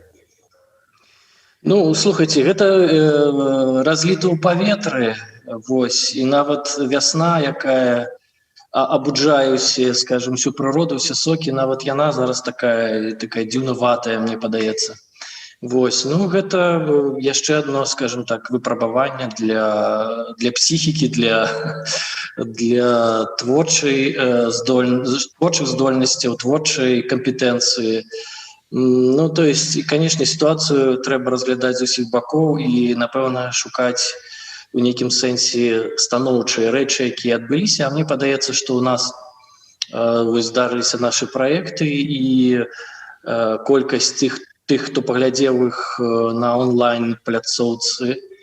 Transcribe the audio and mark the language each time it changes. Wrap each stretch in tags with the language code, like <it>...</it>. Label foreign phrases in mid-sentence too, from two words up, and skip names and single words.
<be>Слухайце, гэта разліта ў паветры, і нават вясна, якая абуджае ўсе, скажем, всю прыроду, ўсе сокі, нават яна зараз такая дзіўнаватая, мне падаецца. Гэта яшчэ адно, скажем так, выпрабаванне для псіхікі, для творчых здольнасцяў, творчай кампетэнцыі.</be> <ru>То есть, конечно, ситуацию</ru> <be>трэба разглядаць з усіх бакоў і, напэўна, шукаць у нейкім сэнсе станоўчыя рэчы, якія адбыліся. А мне падаецца, што ў нас здарыліся нашы праекты і колькасць тых, хто паглядзеў іх на онлайн-пляцоўцы.</be>